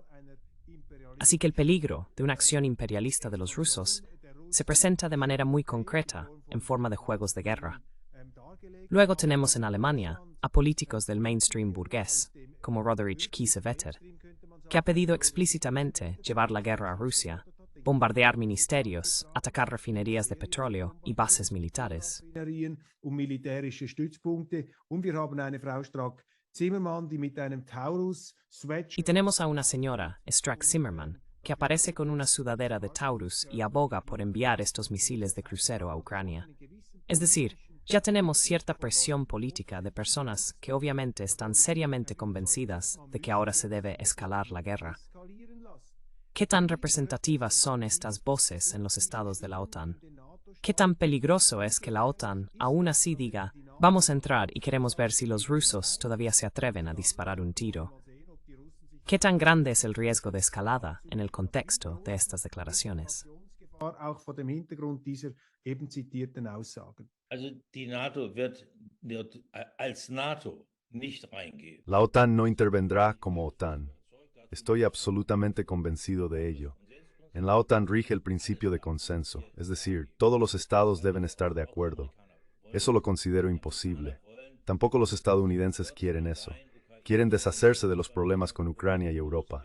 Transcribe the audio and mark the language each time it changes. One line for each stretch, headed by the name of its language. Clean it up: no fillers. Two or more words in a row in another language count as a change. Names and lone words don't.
Spanish: Así que el peligro de una acción imperialista de los rusos se presenta de manera muy concreta en forma de juegos de guerra. Luego tenemos en Alemania a políticos del mainstream burgués, como Roderich Kiesewetter, que ha pedido explícitamente llevar la guerra a Rusia, bombardear ministerios, atacar refinerías de petróleo y bases militares.
German: und militärische Stützpunkte. Und wir haben eine Frau Strack-Zimmermann, die mit einem Taurus Sweatshirt
Spanish: Y tenemos a una señora, Strack Zimmerman, que aparece con una sudadera de Taurus y aboga por enviar estos misiles de crucero a Ucrania. Es decir, ya tenemos cierta presión política de personas que obviamente están seriamente convencidas de que ahora se debe escalar la guerra. ¿Qué tan representativas son estas voces en los estados de la OTAN? ¿Qué tan peligroso es que la OTAN aún así diga, vamos a entrar y queremos ver si los rusos todavía se atreven a disparar un tiro? ¿Qué tan grande es el riesgo de escalada en el contexto de estas declaraciones?
German: auch vor dem Hintergrund dieser eben zitierten Aussagen. Also die NATO wird als NATO nicht reingehen.
Spanish: La OTAN no intervendrá como OTAN. Estoy absolutamente convencido de ello. En la OTAN rige el principio de consenso, es decir, todos los estados deben estar de acuerdo. Eso lo considero imposible. Tampoco los estadounidenses quieren eso. Quieren deshacerse de los problemas con Ucrania y Europa.